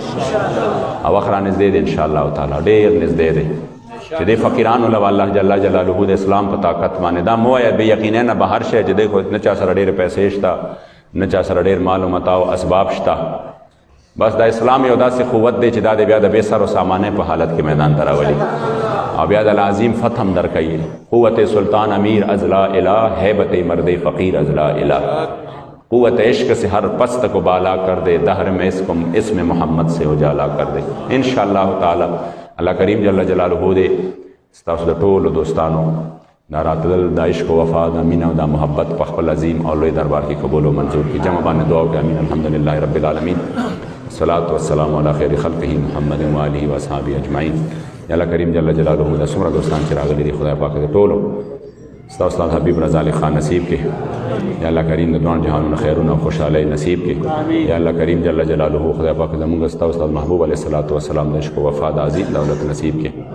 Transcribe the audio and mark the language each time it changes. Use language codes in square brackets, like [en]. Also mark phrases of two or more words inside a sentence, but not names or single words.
[ps] او وخت رانږدې دی [ar] انشاءالله تعالی [ps] ډېر نږدې دی چې د فقیرانو له الله [ar] جل جلاله [ps] د اسلام په طاقت باندې دا مو وایه بې یقینه نه به هر شی چې دی خو نه چا سره ډېرې پیسې شته نه چا سره ډېر مال و متاع او اسباب شته بس دا اسلام یو داسې قوت دی چې دا د بیا د بې سر و سامانه په حالت کې میدان ته راولي او بیا د العظیم فتح هم درکوي [fa] قوت سلطان امیر از لا الہ هیبت مرد فقیر از لا الہ [ur] قوت عشق سے ہر پست کو بالا کر دے دہر میں اسم محمد سے اجالا کر دے [ar] انشاءاللہ تعالی [ps] الله کریم جل جلاله دې ستاسو د ټولو دوستانو دا راتلل د عشق و وفا د مینه او د محبت په خپل عظیم او لوی دربار کې قبول او منظور کړي جمع باندې دعا وکړئ امین [ar] الحمدلله رب العالمین الصلاة والسلام علی خیر خلقه محمد و آله و اصحابه اجمعین [ps] یا الله کریم [ar] جل جلاله [ps] د څومره دوستان چې راغلي دي خدای پاک دې ټولو ستا استاد حبیب رضا علی خان نصیب کې یا الله کریم د دوه جهانونو خیرونه او خوشحالۍ نصیب کې یا الله کریم [ar] جل جلاله [ps] خدای پاک زموږ ستا استاد محبوب [ar] علیه الصلاۃ والسلام [ps] د عشق و وفا د عظیم دولت نصیب کې